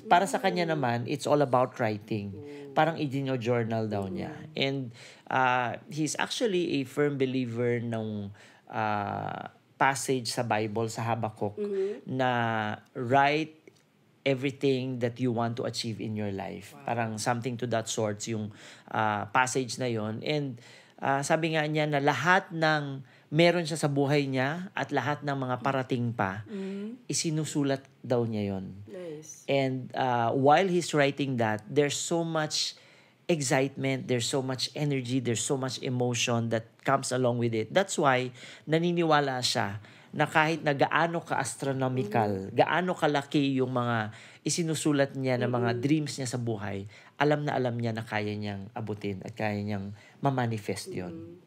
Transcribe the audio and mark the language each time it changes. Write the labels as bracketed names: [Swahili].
[Filipino] Para sa kanya naman, [English] it's all about writing. [Filipino] Parang i-journal daw niya. [English] And he's actually a firm believer ng passage sa Bible, [Filipino] sa Habakkuk, na [English] write everything that you want to achieve in your life. Parang something to that sort yung passage na yon. [Filipino] And sabi nga niya na lahat ng meron siya sa buhay niya at lahat ng mga parating pa, isinusulat daw niya yon. [English] Nice. And while he's writing that, there's so much excitement, there's so much energy, there's so much emotion that comes along with it. [Filipino] That's why naniniwala siya na kahit na gaano ka-astronomical, gaano kalaki yung mga isinusulat niya na mga dreams niya sa buhay, alam niya na kaya niyang abutin at kaya niyang ma-manifest yun.